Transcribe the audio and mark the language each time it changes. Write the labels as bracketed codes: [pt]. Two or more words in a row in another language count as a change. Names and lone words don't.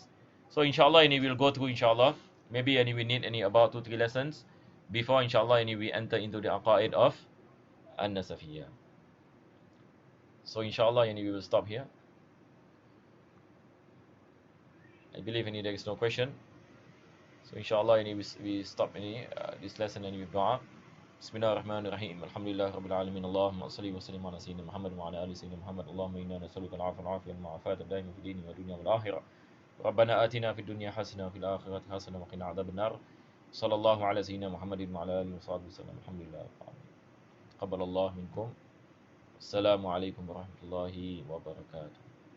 [en] So inshallah we will go through inshallah. Maybe we need about 2-3 lessons before inshallah we enter into the aqaid of An-Nasafiyyah. So inshallah we will stop here. I believe there is no question. So inshallah we stop this lesson with dua. [ar] بسم الله الرحمن الرحيم. الحمد لله رب العالمين. اللهم صل وسلم على سيدنا محمد وعلى آل سيدنا محمد. اللهم إنا نسألك العفو والعافية والمعافاة الدائمة في الدين والدنيا والآخرة. ربنا آتنا في الدنيا حسنة وفي الآخرة حسنة وقنا عذاب النار. صلى الله على سيدنا محمد وعلى آله وصحبه وسلم. الحمد لله رب العالمين. تقبل الله منكم. السلام عليكم ورحمة الله وبركاته.